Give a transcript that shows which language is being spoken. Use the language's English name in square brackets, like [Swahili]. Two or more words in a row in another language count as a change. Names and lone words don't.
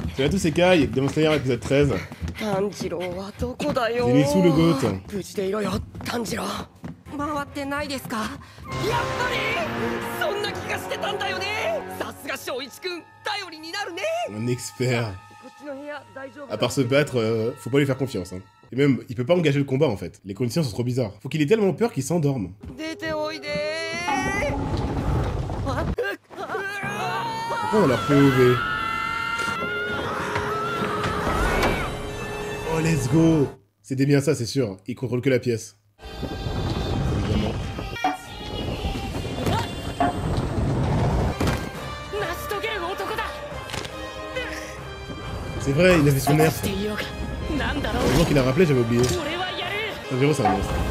[French] Salut à tous, c'est Kai, Demon Slayer épisode 13. [Japanese] Tanjiro wa doko da yo. [French] Zenitsu le GOAT. [Japanese] 無事でいろよ、Tanjiro。回ってないですか？やっぱりそんな気がしてたんだよね。さすが翔一くん、頼りになるね。 [French] Un expert. [Japanese] こっちの部屋大丈夫？ [French] À part se battre, faut pas lui faire confiance. Hein. Et même, il peut pas engager le combat en fait. Les conditions sont trop bizarres. Faut qu'il ait tellement peur qu'il s'endorme. [Japanese] 出ておいで。 [French] Pourquoi on leur POV? [English] Oh, let's go! [French] C'était bien ça, c'est sûr. Il contrôle que la pièce. Évidemment. C'est vrai, il avait son nerf. Heureusement qu'il a rappelé, j'avais oublié. Tanjiro, c'est un monstre.